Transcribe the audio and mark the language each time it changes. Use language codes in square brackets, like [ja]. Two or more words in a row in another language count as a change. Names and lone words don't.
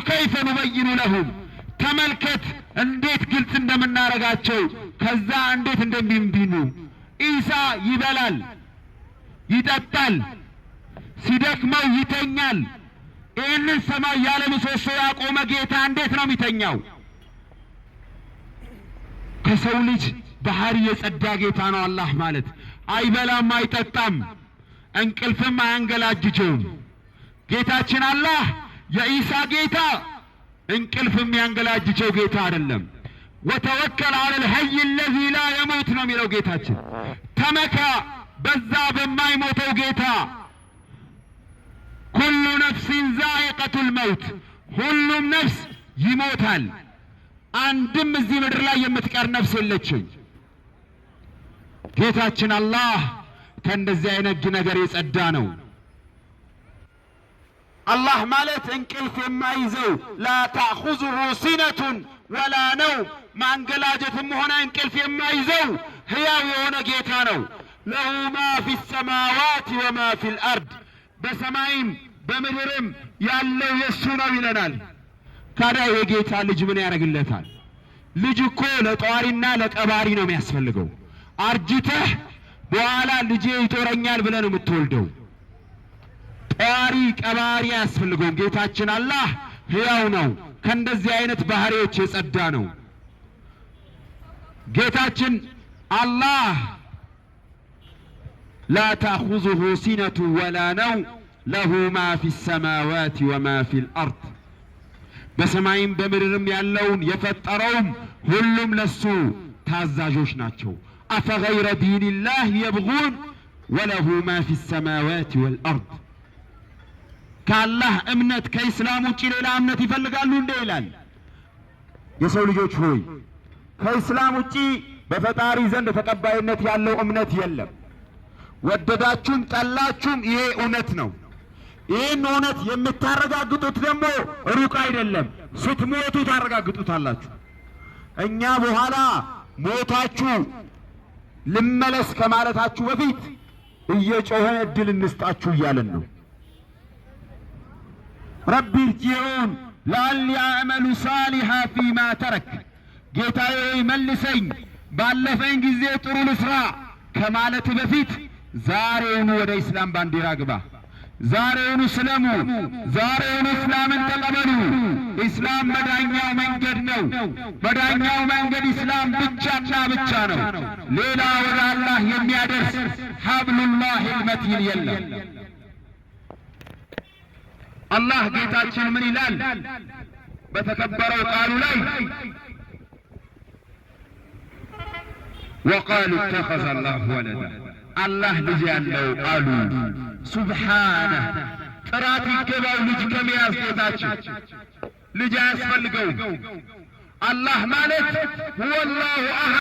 [ar] كيف نبين لهم تملكت انديت قلت [am] እንደምና ረጋቸው ከዛ እንዴት እንደሚንቢኑ ኢሳ ይበላል ይጠጣል ሲደክመው ይተኛል ይህንን ሰማይ ያለ ምሰሶ ያቆመ ጌታ እንዴት ነው የሚተኛው ከሰው ልጅ ባህሪ የጸዳ ጌታ ነው አላህ ማለት አይበላም አይጠጣም እንቅልፍም አያንገላጅጀውም ጌታችን አላህ የኢሳ ጌታ እንቅልፍም ያንገላጅጀው ጌታ አይደለም [ar] وتوكل على الحي الذي لا يموت [am] ነው የሚለው ጌታችን ተመካ በዛ በማይሞተው ጌታ [ar] كل نفس ذائقة الموت [am] ሁሉም ነፍስ ይሞታል አንድም እዚህ ምድር ላይ የምትቀር ነፍስ የለችም ጌታችን አላህ ከእንደዚህ አይነት ነገር የጸዳ ነው አላህ ማለት እንቅልፍ የማይዘው [ar] لا تأخذه سنة ولا نوم [am] ማንገላጀትም ሆነ እንቅልፍ የማይዘው ሕያው የሆነ ጌታ ነው [ar] له ما في السماوات وما في الأرض [am] በሰማይም በምድርም ያለው የሱ ነው ይለናል ታዲያ የጌታ ልጅ ምን ያደርግለታል ልጅ እኮ ለጧሪና ለቀባሪ ነው የሚያስፈልገው አርጅተህ በኋላ ልጄ ይጦረኛል ብለህ ነው የምትወልደው ጧሪ ቀባሪ ያስፈልገው ጌታችን አላህ ሕያው ነው ከእንደዚህ አይነት ባህሪዎች የጸዳ ነው ጌታችን አላህ [ar] لا تأخذه سنة ولا نوم له ما في السماوات وما في الأرض [am] በሰማይም በምድርም ያለውን የፈጠረውም ሁሉም ለሱ ታዛዦች ናቸው [ar] أفغير دين الله يبغون وله ما في السماوات والأرض كالله [am] እምነት ከእስላም ውጪ ሌላ እምነት ይፈልጋሉ እንዴ ይላል የሰው ልጆች ሆይ ከእስላም ውጪ በፈጣሪ ዘንድ ተቀባይነት ያለው እምነት የለም ወደዳችሁም ጠላችሁም ይሄ እውነት ነው ይሄን እውነት የምታረጋግጡት ደግሞ ሩቅ አይደለም ስትሞቱ ታረጋግጡታላችሁ እኛ በኋላ ሞታችሁ ልመለስ ከማለታችሁ በፊት እየጮኸን እድል እንስጣችሁ እያለን ነው [ar] رب ارجعون لعلي أعمل صالحا فيما ترك [am] ጌታዬ መልሰኝ ባለፈኝ ጊዜ ጥሩ ልስራ ከማለት በፊት ዛሬውኑ ወደ እስላም ባንዲራ ግባ ዛሬውኑ ስለሙ ዛሬውኑ እስላምን ተቀበሉ እስላም መዳኛው መንገድ ነው መዳኛው መንገድ እስላም ብቻና ብቻ ነው ሌላ ወደ አላህ የሚያደርስ [ar] حبلالله المتين [am] የለም አላህ ጌታችን ምን ይላል በተከበረው ቃሉ ላይ [ar] وقالوا اتخذ الله ولدا [am] الله ልጅ ያለው አሉ سبحانه ጥራት ይገባው ልጅ ከመያዝ ጌታችን ልጅ ያስፈልገው አላህ ማለት [ar] هو الله